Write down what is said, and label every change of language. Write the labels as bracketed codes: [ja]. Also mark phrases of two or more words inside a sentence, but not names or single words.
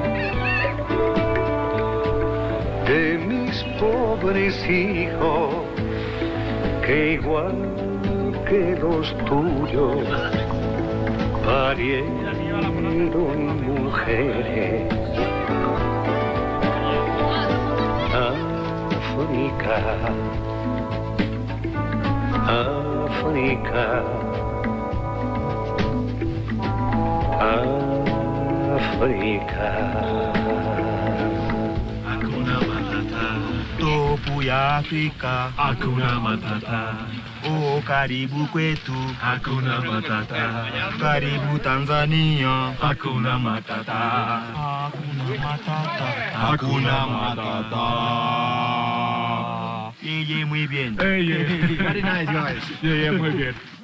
[es] de mis pobres hijos, que igual que los tuyos parieron mujeres. África, África, África. [sw] Hakuna Matata. Topu ya Afrika. Hakuna Matata. Oh, karibu kwetu. Hakuna Matata. Karibu Tanzania. Hakuna Matata. Hakuna Matata. Hakuna Matata. [es] Yeah, muy bien. [en] Very nice, guys. [es] Yeah, muy bien.